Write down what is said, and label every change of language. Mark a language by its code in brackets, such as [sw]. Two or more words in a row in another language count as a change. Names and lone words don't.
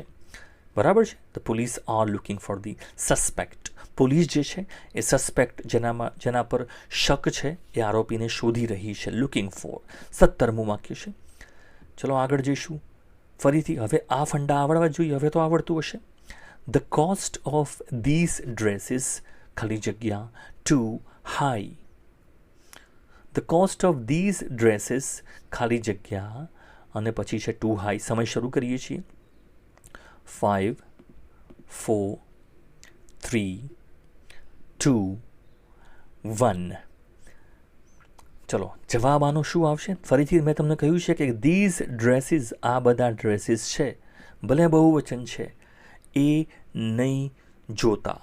[gu] બરાબર છે? [en] the police are looking for the suspect. [gu] પોલીસ જે છે એ સસ્પેક્ટ, જેના પર શક છે, એ આરોપીને શોધી રહી છે. [en] looking for. [gu] 17મું વાક્ય છે. ચલો આગળ જઈશું. ફરીથી હવે આ ફંડા આવડવા જોઈએ. હવે તો આવડતું હશે. [en] The cost of these dresses [gu] ખાલી જગ્યા [en] too high. The cost of these dresses [gu] ખાલી જગ્યા અને પછી છે [en] too high. [gu] સમય શરૂ કરીએ છીએ. 5 4 3 2 1. ચલો જવાબ આનો શું આવશે? ફરીથી મેં તમને કહ્યું છે કે [en] these dresses, [gu] આ બધા ડ્રેસીસ છે, ભલે બહુવચન છે, એ નહીં જોતા.